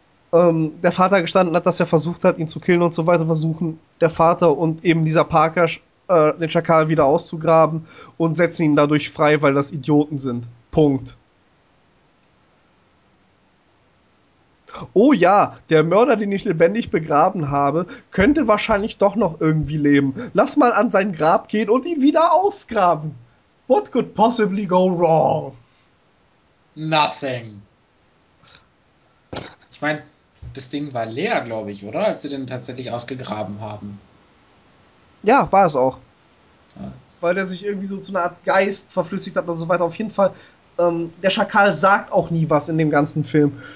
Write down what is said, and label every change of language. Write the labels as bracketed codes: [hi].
[de] der Vater gestanden hat, dass er versucht hat, ihn zu killen und so weiter, versuchen der Vater und eben dieser Parker den Schakal wieder auszugraben und setzen ihn dadurch frei, weil das Idioten sind. Punkt. Oh ja, der Mörder, den ich lebendig begraben habe, könnte wahrscheinlich doch noch irgendwie leben. Lass mal an sein Grab gehen und ihn wieder ausgraben. [en] What could possibly go wrong? Nothing. [de] Ich meine, das Ding war leer, glaube ich, oder? Als sie den tatsächlich ausgegraben haben. Ja, war es auch. weil der sich irgendwie so zu einer Art Geist verflüssigt hat und so weiter. Auf jeden Fall, der Schakal sagt auch nie was in dem ganzen Film.